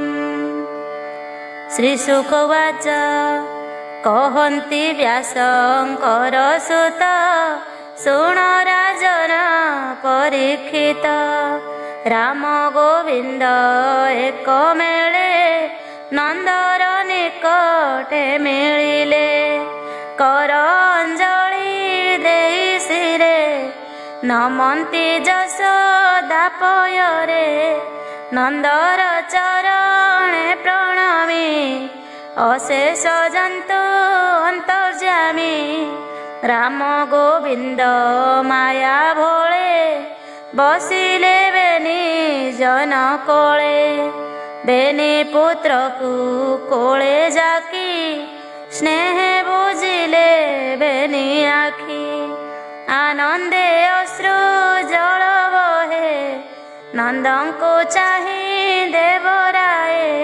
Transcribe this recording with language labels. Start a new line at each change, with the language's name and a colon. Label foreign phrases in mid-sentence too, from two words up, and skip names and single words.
Odia: ଶ୍ରୀଶୁକ ଉବାଚ କହନ୍ତି ବ୍ୟାସଙ୍କରସୁତ ଶୃଣ ରାଜନ ପରୀକ୍ଷିତ। ରାମ ଗୋବିନ୍ଦ ଏକ ମେଳେ ନନ୍ଦର ନିକଟେ ମିଳିଲେ। କର ଅଞ୍ଜଳି ଦେଇ ଶିରେ ନମନ୍ତି ଯଶୋଦା पୟରେ। ନନ୍ଦର ଚରଣେ ପ୍ରଣମି ଅଶେଷ ଜନ୍ତୁ ଅନ୍ତର୍ଯାମି। ରାମ ଗୋବିନ୍ଦ ମାୟା ଭୋଳେ ବସିଲେ ବେନି ଜନ କୋଳେ। ବେନି ପୁତ୍ରକୁ କୋଳେ ଜାକି ସ୍ନେହ ବୁଝିଲେ ବେନି ଆଖି। ଆନନ୍ଦେ ଅଶ୍ରୁ ଜଳ ବହେ ନନ୍ଦଙ୍କୁ ଚାହି ଦେବରାୟ।